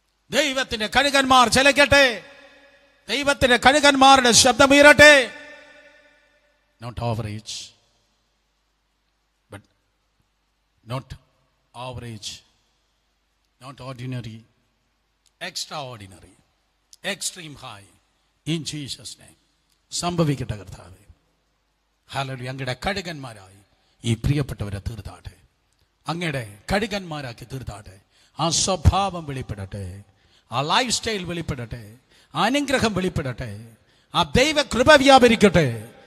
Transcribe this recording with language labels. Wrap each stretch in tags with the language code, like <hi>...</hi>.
<ml>ദൈവത്തിന്റെ കഴുകന്മാർ ചലിക്കട്ടെ. ദൈവത്തിന്റെ കഴുകന്മാരുടെ ശബ്ദം ഉയരട്ടെ.</ml> <en>Not average, but not average, not ordinary, extraordinary, extreme high, in Jesus name.</en> <ml>സംഭവിക്കട്ടെ കർത്താവേ. ഹല്ലേലൂയ. അങ്ങയുടെ കഴുകന്മാരായി ഈ പ്രിയപ്പെട്ടവരെ തീർത്താട്ടെ. അങ്ങയുടെ കഴുകന്മാരാക്കി തീർത്താട്ടെ. ആ സ്വഭാവം വെളിപ്പെടട്ടെ, ആ ലൈഫ് സ്റ്റൈൽ വെളിപ്പെടട്ടെ, അനുഗ്രഹം വെളിപ്പെടട്ടെ, ആ ദൈവ കൃപ വ്യാപരിക്കട്ടെ.</ml>